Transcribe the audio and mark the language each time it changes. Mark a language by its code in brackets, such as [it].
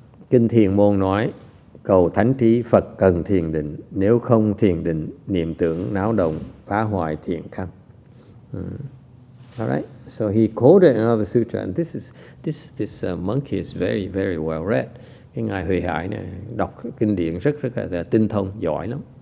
[vi] Kinh Thiền Môn nói, cầu thánh trí Phật cần thiền định, nếu không thiền định, niệm tưởng náo động, phá hoại thiện căn. [en] All right. So he quoted another sutra, and this monkey is very, very well read. [vi] Cái ngài HuiHai này đọc kinh điển rất là tinh thông, giỏi lắm.